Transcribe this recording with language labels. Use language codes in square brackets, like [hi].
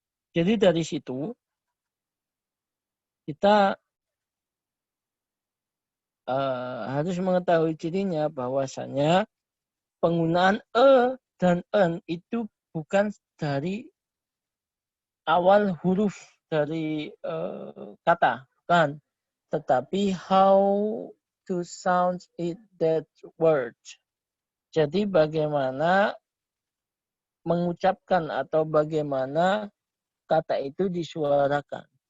[id] Jadi dari situ kita harus mengetahui cirinya bahwasanya penggunaan dan en itu bukan dari awal huruf dari kata, bukan. [en] Tetapi how to sound it that word. [id] Jadi bagaimana mengucapkan atau bagaimana kata itu disuarakan.